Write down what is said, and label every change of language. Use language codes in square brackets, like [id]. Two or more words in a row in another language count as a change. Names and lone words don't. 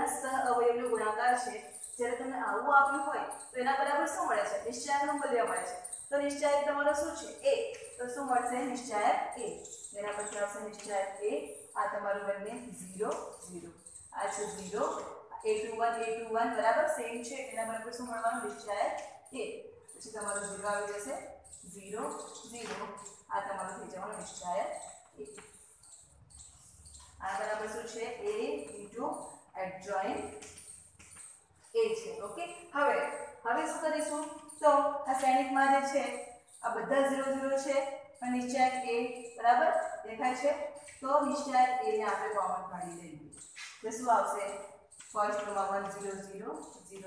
[gu] સહ અવયવનો ગુણાકાર છે જ્યારે તમને આવું આપ્યું હોય તો એના બરાબર શું મળે છે નિશ્ચયાંકનું મૂલ્ય મળે છે તો નિશ્ચયાંક તમારો શું છે a તો શું મળશે નિશ્ચયાંક a એના પછી આવશે નિશ્ચયાંક a આ તમારું બંને 0 0 આ છે 0 A21 બરાબર સેમ છે એના બરાબર શું મળવાનું નિશ્ચયાંક a પછી તમારું 0 આવી જશે 0 0 આ તમારું થઈ જવાનું નિશ્ચયાંક a આ બરાબર શું છે a adjoint a છે ઓકે હવે શું કરીશું તો આ શ્રેણીકમાં જે છે આ બધા 0 0 છે અને નિશ્ચયાંક a બરાબર દેખાય છે તો નિશ્ચયાંક a ને આપણે કોમન કાઢી લઈએ તો શું આવશે ફર્સ્ટ રોમાં 1 0 0 0